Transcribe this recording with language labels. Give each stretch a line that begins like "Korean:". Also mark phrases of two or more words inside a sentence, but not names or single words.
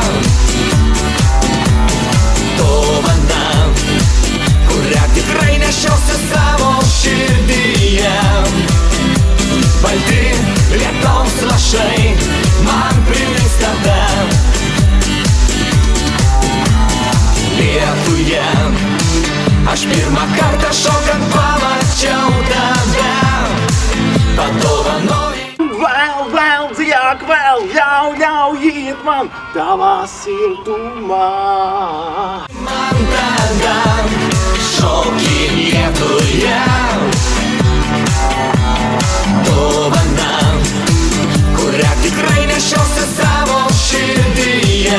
Lithuanian: Dovana, kurią tikrai nešiausi savo širdyje. Balti lietaus lašai man primins tave. Lietuje aš pirmą kartą šokant pamačiau tave.
Latvian: Vēl, dziļāk, vēl, ļaujiet man tavā siltumā.
Lithuanian: Man tada šokį Lietuje. Dovana, kurią tikrai nešiausi savo širdyje.